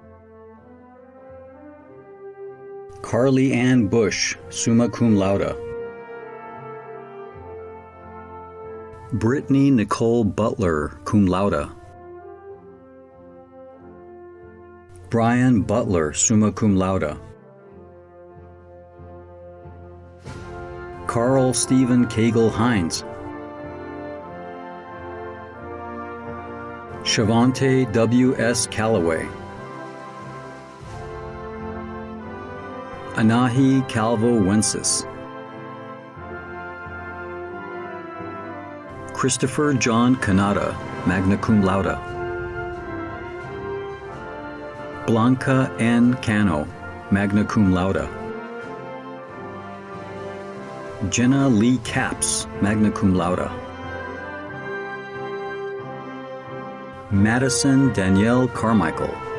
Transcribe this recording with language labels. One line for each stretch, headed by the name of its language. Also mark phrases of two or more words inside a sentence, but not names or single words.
English: Carly Ann Bush,
Latin: summa cum laude.
English: Brittany Nicole Butler,
Latin: cum laude.
English: Brian Butler,
Latin: summa cum laude.
English: Carl Stephen Cagle Hines. Shavante W. S. Callaway. Anahi Calvo Wences. Christopher John Canada,
Latin: magna cum laude.
English: Blanca N. Cano,
Latin: magna cum laude.
English: Jenna Lee Capps,
Latin: magna cum laude.
English: Madison Danielle Carmichael.